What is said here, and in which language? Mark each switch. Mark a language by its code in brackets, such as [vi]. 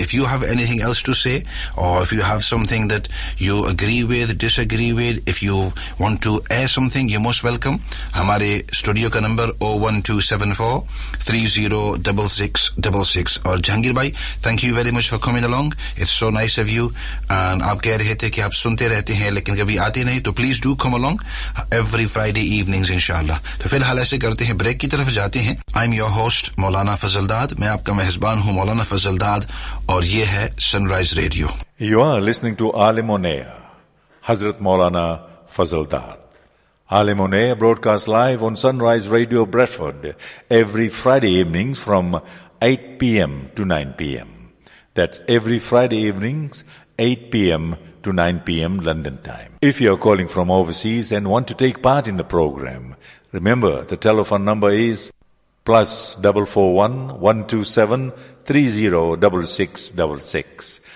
[en] If you have anything else to say or if you have something that you agree with, disagree with, if you want to air something, you're most welcome. [hi] Hamare studio ka number 01274 306666. [en] Aur Jahangir bhai, thank you very much for coming along. It's so nice of you. [hi] आप कह रहे थे कि आप सुनते रहते हैं लेकिन कभी आते नहीं, तो [en] please do come along every Friday evenings [hi] इंशाल्लाह. तो फिलहाल ऐसे करते हैं, ब्रेक की तरफ जाते हैं. [en] I am your host [hi] मौलाना फजलदाद. मैं आपका मेहबान हूँ मौलाना फजलदाद और ये है sunrise radio. [en] You are listening to Aalim on air हजरत मौलाना Fazaldad. Aalim on air broadcast live on Sunrise Radio Bradford every Friday evening from 8 PM to 9 PM. That's every Friday evening 8 PM to 9 PM London time. If you are calling from overseas and want to take part in the program, remember the telephone number is +441 127 30 6666.